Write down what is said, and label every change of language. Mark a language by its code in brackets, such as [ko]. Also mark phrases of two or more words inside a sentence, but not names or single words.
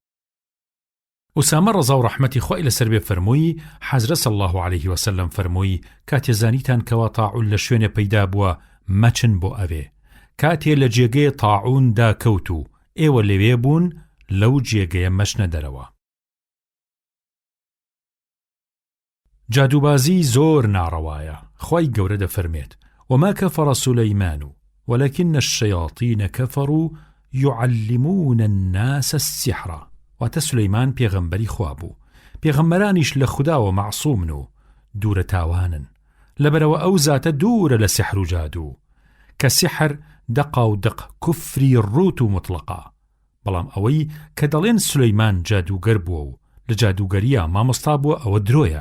[ckb] ئوسامە ڕەزا و ڕەحمەتی خوای لەسەر بێ فەرمووی حەزرەت [ar] صلی الله علیه وسلم [ckb] فەرمووی کاتێ زانیتان کەوا تاعون لە شوێنێ پەیدا بووە مەچن بۆ ئەوێ. کاتێ لە جێگەی تاعوندا کەوت و ئێوە لەوێ بوون لەو جێگەیە مەچنە دەرەوە. جادوبازی زۆر ناڕەوایە. خوای گەورە دەفەرمێت: [ar] وما كفر سليمان ولكن الشياطين كفروا يعلمون الناس السحر. [ckb] واتە سلەیمان پێغەمبەری خوا بوو. پێغەمبەرانیش لە خوداوە معسوومن و دوورە تاوانن، لەبەرەوە ئەو زاتە دوورە لە سحر و جادو، کە سحر دەقا و دق کوفری ڕوت و مطلقا. بەڵام ئەوەی کە دەڵێن سلەیمان جادوگەر بووە و لە جادوگەریە مامۆستا بووە ئەوە درۆیە.